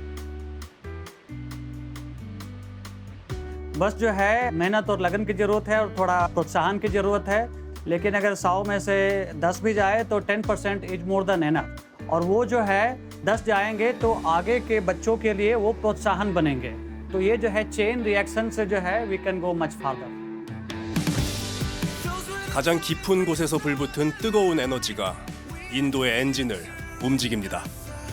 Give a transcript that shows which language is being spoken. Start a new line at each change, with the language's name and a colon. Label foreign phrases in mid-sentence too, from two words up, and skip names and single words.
Hindi: बस जो है मेहनत और लगन की ज़रूरत है और थोड़ा प्रोत्साहन की ज़रूरत है। लेकिन अगर 100 में से 10 भी जाए तो 10%
English: is more than enough.
Hindi: और वो जो है 10 जाएंगे तो आगे के बच्चों के लिए वो प्रोत्साहन बनेंगे। तो ये जो है
English: chain reaction
Hindi: से जो है
English: we can go much farther.
Korean: 가장 깊은 곳에서 불붙은 뜨거운 에너지가 인도의 엔진을 움직입니다.